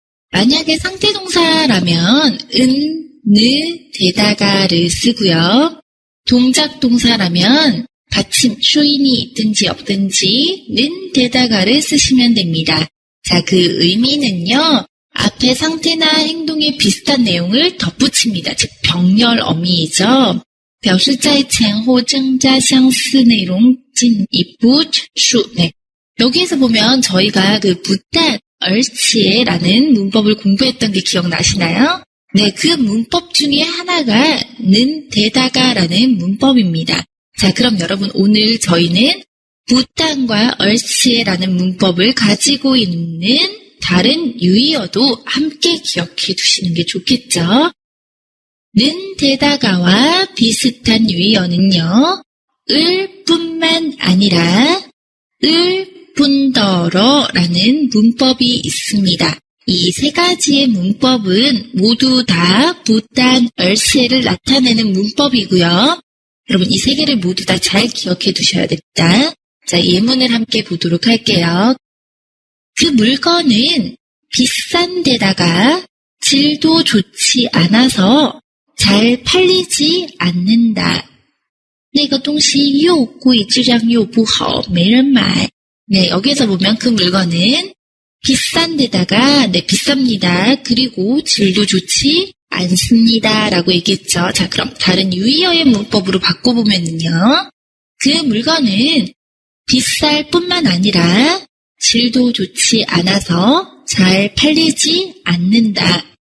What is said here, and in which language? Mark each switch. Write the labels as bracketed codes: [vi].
[ko] 만약에 상태동사라면 은, 되다가를 쓰고요. 동작 동사라면 받침, 쇼인이 있든지 없든지 는 되다가를 쓰시면 됩니다. 자, 그 의미는요. 앞에 상태나 행동에 비슷한 내용을 덧붙입니다. 즉 병렬 어미이죠. [zh] 表示在前后增加相似内容进一步陈述. [ko] 네. 여기에서 보면 저희가 그 부단, 얼치에라는 문법을 공부했던 게 기억나시나요? 네, 그 문법 중에 하나가 는 되다가라는 문법입니다. 자, 그럼 여러분 오늘 저희는 부단과 얼치에라는 문법을 가지고 있는 다른 유의어도 함께 기억해 두시는 게 좋겠죠? 는 되다가와 비슷한 유의어는요. 을 뿐만 아니라 을 뿐더러라는 문법이 있습니다. 이 세 가지의 문법은 모두 다 부단, 얼씨를 나타내는 문법이고요. 여러분 이 세 개를 모두 다 잘 기억해 두셔야 됩니다. 자, 예문을 함께 보도록 할게요. 그 물건은 비싼 데다가 질도 좋지 않아서 잘 팔리지 않는다. [zh] 那个东西又贵质量又不好没人买. [ko] 네, 여기에서 보면 그 물건은 비싼 데다가 네, 비쌉니다. 그리고 질도 좋지 않습니다. 라고 얘기했죠. 자, 그럼 다른 유의어의 문법으로 바꿔보면요. 그 물건은 비쌀 뿐만 아니라 질도 좋지 않아서 잘 팔리지 않는다.